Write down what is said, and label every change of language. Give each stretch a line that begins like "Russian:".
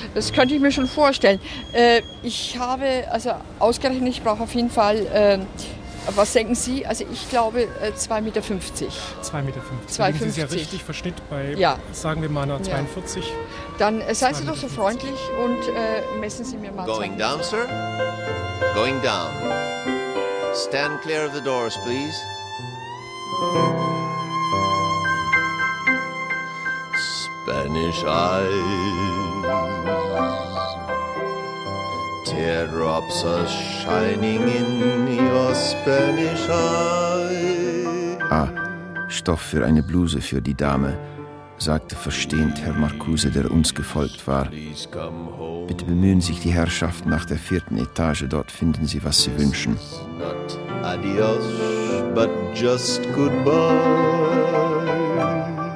German: Das könnte ich mir schon vorstellen. Ich habe, also ausgerechnet, ich brauche auf jeden Fall, was denken Sie? Also ich glaube 2,50 Meter. 2,50 Meter. Das ist ja richtig Verschnitt bei, sagen wir mal, einer 42. Dann seien Sie doch so freundlich und messen Sie mir mal.
English: Going down, sir. Going down. Stand clear of the doors, please. Spanish eyes. Teardrops are shining in your Spanish eyes.
German: Ah, Stoff für eine Bluse für die Dame, sagte verstehend Herr Marcuse, der uns gefolgt war. Bitte bemühen sich die Herrschaften nach der vierten Etage, dort finden Sie, was Sie wünschen.
English: Not adios, but just goodbye.